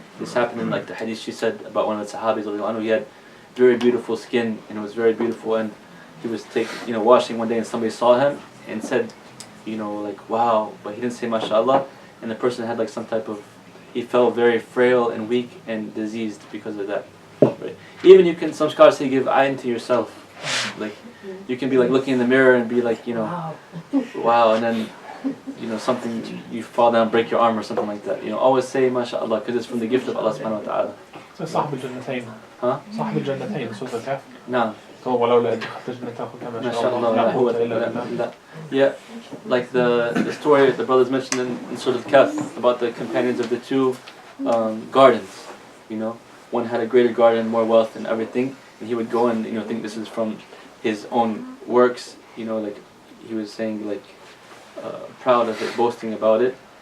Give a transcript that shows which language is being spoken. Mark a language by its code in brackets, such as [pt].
[en] This happened in like the hadith she said about one of the Sahabis. He had very beautiful skin and it was very beautiful, and he was washing one day and somebody saw him and said, like wow, but he didn't say MashaAllah, and the person had like some type of, he felt very frail and weak and diseased because of that. Right? Even you can, some scholars say give ayn to yourself. Like you can be like looking in the mirror and be like, wow, and then something, you fall down, break your arm or something like that. Always say MashaAllah, because it's from the gift of Allah subhanahu wa ta'ala. [ar] So صاحب الجنتين. Huh? صاحب الجنتين سورة الكهف. [en] No. [ar] So ولولا إذ دخلت جنتك ما شاء الله لا قوة إلا بالله. [en] Yeah, like the story the brothers mentioned in Surah Al-Kahf about the companions of the two gardens. One had a greater garden, more wealth and everything, and he would go and think this is from his own works. Like he was saying, like proud of it, boasting about it.